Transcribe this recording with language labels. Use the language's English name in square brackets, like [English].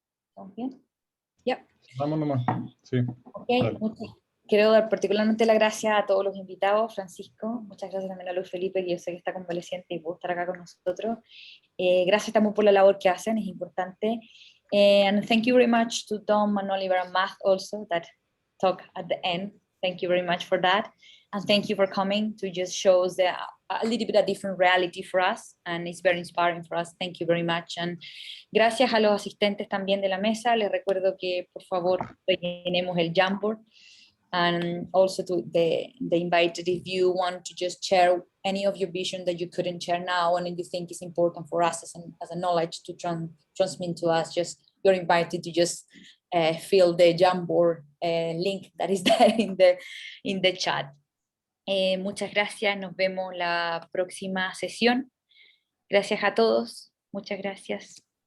[Spanish] ¿Estamos bien? Yep. Vamos nomás. Sí. [English] Okay. [Spanish] Quiero dar particularmente las gracias a todos los invitados. Francisco, muchas gracias también a Luis Felipe, que yo sé que está convaleciente y puede estar acá con nosotros. Gracias también por la labor que hacen, es importante. [English] And thank you very much to Tom and Oliver and Matt also that talk at the end. Thank you very much for that. And thank you for coming to just show us a little bit of different reality for us. And it's very inspiring for us. Thank you very much. [Spanish] And gracias a los asistentes también de la mesa. Les recuerdo que por favor rellenemos el Jamboard. [English] And also to the invited, if you want to just share any of your vision that you couldn't share now and you think is important for us as a knowledge to transmit to us, just you're invited to just fill the Jamboard link that is there in the chat. [Spanish] Muchas gracias, nos vemos la próxima sesión. Gracias a todos, muchas gracias.